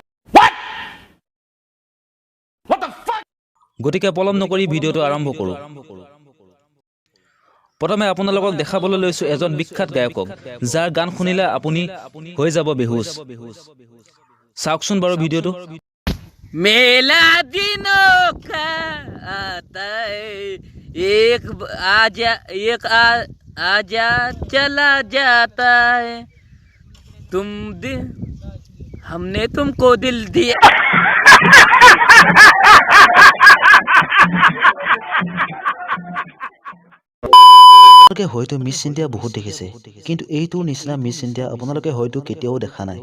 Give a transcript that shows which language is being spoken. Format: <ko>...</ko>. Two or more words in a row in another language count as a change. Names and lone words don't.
<as>গতিকে পলম নকৰি ভিডিঅ'টো আৰম্ভ কৰো। প্ৰথমে আপোনালোকক দেখাবলৈ লৈছো এজন বিখ্যাত গায়কক যাৰ গান শুনিলে আপুনি হৈ যাব বেহুচ। চাওকচোন বাৰু ভিডিঅ'টো।</as> <hi>मेला दिनों का आता है एक आजा चला जाता है हमने तुमको दिल दिया।</hi> <as>আপোনালোকে হয়তো মিছ ইণ্ডিয়া বহুত দেখিছে, কিন্তু এইটোৰ নিচিনা মিছ ইণ্ডিয়া আপোনালোকে হয়তো কেতিয়াও দেখা নাই।</as>